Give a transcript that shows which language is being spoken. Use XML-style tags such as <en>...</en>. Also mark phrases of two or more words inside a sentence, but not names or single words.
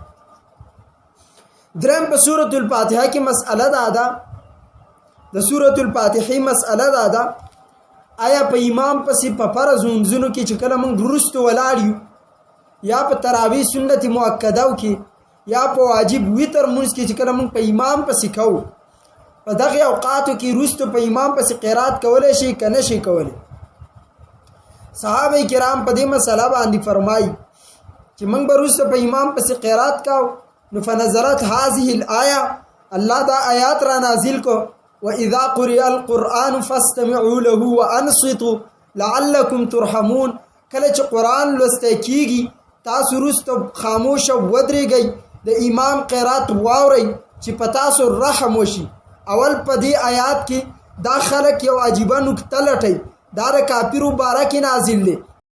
<ps>درم په سورۃ الفاتحه کې مسأله ده د سورۃ الفاتحه مسأله ده آیا په امام پسې په فرض منځونو کې چې کله موږ درست ولاړ یو یا په تراویح سنت مؤکده کې یا په واجب وتر مونږ کې چې کله مونږ په امام پسې کوو په دغه اوقاتو کې وروسته په امام پسې قرات کولای شي که نه شي کولی. صحابه کرام په دې مسله باندې فرمایي چې موږ به وروسته په امام پسې قرات کوو نو</ps> <ar>فنزلت هذه الآیه،</ar> <ps>الله دا آیات را نازل کو</ps> <ar>وَإِذَا قُرِئَ الْقُرْآنُ فَاسْتَمِعُوا لَهُ وَأَنصِتُوا لَعَلَّكُمْ تُرْحَمُونَ.</ar> <ps>کله چې قرآن لوسته کیږي تاسو وروسته خاموش ودرېږئ د امام قرات واورئ چې په تاسو رحم وشي. اول په دې آیات کې دا خلک یو عجیبه نکته لټي، دا د کافرو باره کې نازل دی</ps>